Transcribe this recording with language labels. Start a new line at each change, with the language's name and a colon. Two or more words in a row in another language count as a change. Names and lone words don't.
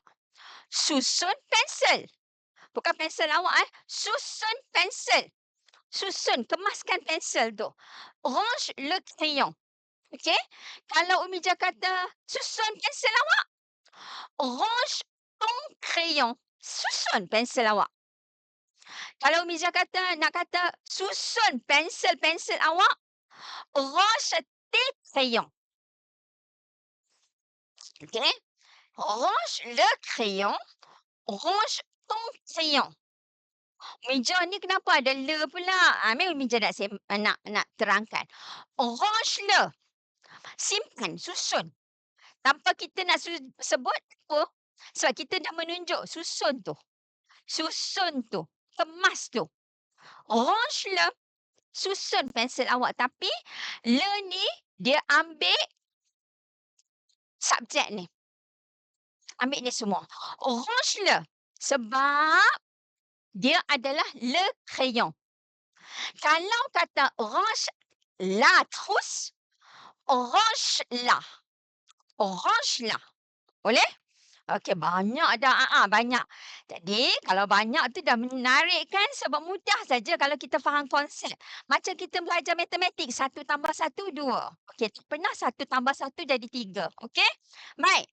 Malay: Susun pensel. Bukan pensel awak, susun pensel. Susun, kemaskan pensel tu.
French: Range le crayon. Okey?
Malay: Kalau Umi Jah kata, "Susun pensel awak."
French: Range ton crayon.
Malay: Susun pensel awak. Kalau Umi Jah kata nak kata, "Susun pensel-pensel awak."
French: Range tes crayons. Okey? Range le crayon. Range ton crayon.
Malay: Umi Jah ni kenapa ada le pula? Ni Umi Jah nak terangkan.
French: Range le.
Malay: Simpan, susun. Tanpa kita nak sebut apa, sebab kita dah menunjuk susun tu. Susun tu, kemas tu.
French: Range le,
Malay: susun pensel awak. Tapi le ni dia ambil subjek ni. Ambil ni semua.
French: Range le,
Malay: sebab dia adalah
French: le crayon.
Malay: Kalau kata
French: range la trousse, range la. Range la.
Malay: Boleh? Okey, banyak dah, banyak. Jadi, kalau banyak tu dah menarik kan, sebab mudah saja kalau kita faham konsep. Macam kita belajar matematik, 1+1, 2. Okey, tak pernah 1+1 jadi 3. Okey? Baik.